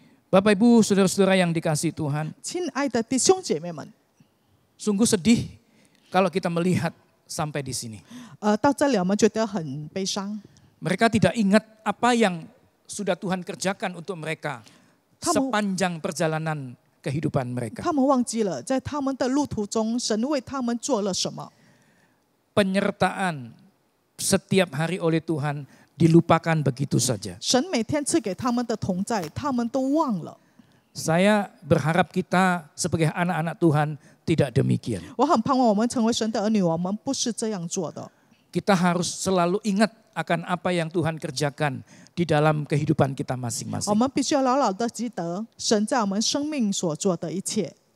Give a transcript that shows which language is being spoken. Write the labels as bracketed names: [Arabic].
[Indonesian] Bapak Ibu, saudara-saudara yang dikasihi Tuhan, [Chinese] 亲爱的弟兄姐妹们， [Indonesian] sungguh sedih kalau kita melihat sampai di sini. [Chinese] 到这里我们觉得很悲伤。 [Indonesian] Mereka tidak ingat apa yang sudah Tuhan kerjakan untuk mereka sepanjang perjalanan kehidupan mereka. [Chinese] 他们忘记了，在他们的路途中，神为他们做了什么。 [Indonesian] Penyertaan setiap hari oleh Tuhan dilupakan begitu saja. [Chinese] 神每天赐给他们的同在，他们都忘了。 [Indonesian] Saya berharap kita sebagai anak-anak Tuhan tidak demikian. [Chinese] 我很盼望我们成为神的儿女，我们不是这样做的。 [Indonesian] Kita harus selalu ingat akan apa yang Tuhan kerjakan di dalam kehidupan kita [Chinese] 我 [Indonesian] masing-masing. [Chinese] 们必须要牢牢的记得神在我们生命所做的一切。